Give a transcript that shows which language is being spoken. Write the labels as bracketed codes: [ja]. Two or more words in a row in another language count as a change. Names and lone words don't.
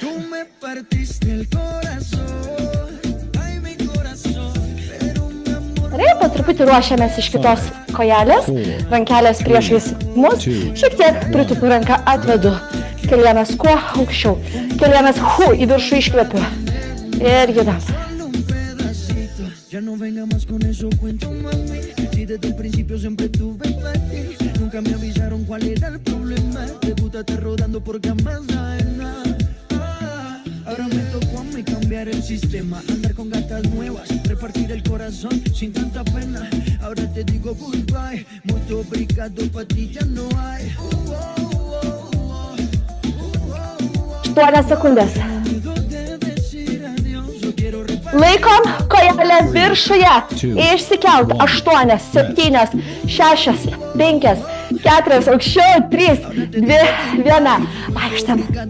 [lt] Po truputį ruošiamės iš kitos kojelės. Rankelės priešais mus. Šiek tiek pritupiu ranką, atvedu. Kelienas kuo aukščiau. Kelienas į viršų iškvepiu. Ir judam. [es] Ya no venga más con eso, cuento mami. Si desde el principio siempre tuve para ti. Nunca me avisaron cuál era el problema. Te gusta estar rodando por camas ajenas. Ahora me tocó a mí cambiar el sistema. Andar con gatas nuevas, repartir el corazón sin tanta pena. Ahora te digo goodbye. Mucho obrigado, pa' ti ya no hay. [lt] 8 sekundės. Laikom kojelę viršuje. Išsikelt. 8, 7, 6, 5, 4, aukščiau, 3, 2, 1. Vaikštam.